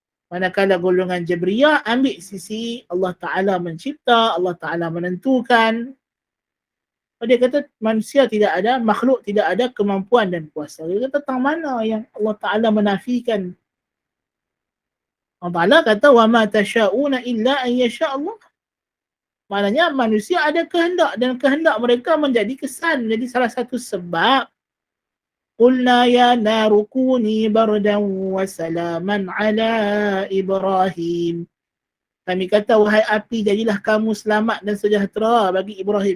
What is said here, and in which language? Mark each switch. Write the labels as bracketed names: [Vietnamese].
[Malay] Manakala golongan Jabriyah ambil sisi Allah Ta'ala mencipta, Allah Ta'ala menentukan. Dia kata manusia tidak ada, makhluk tidak ada kemampuan dan kuasa. Dia kata tentang mana yang Allah Ta'ala menafikan? Allah Ta'ala kata [Arabic] وَمَا تَشَاءُونَ إِلَّا أَنْ يَشَاءَ اللَّهُ. [Malay] Maknanya manusia ada kehendak dan kehendak mereka menjadi kesan, menjadi salah satu sebab. [Arabic] Qulna ya naru kuni bardan wa salaman ala Ibrahim. [Malay] Kami kata, wahai api, jadilah kamu selamat dan sejahtera bagi Ibrahim.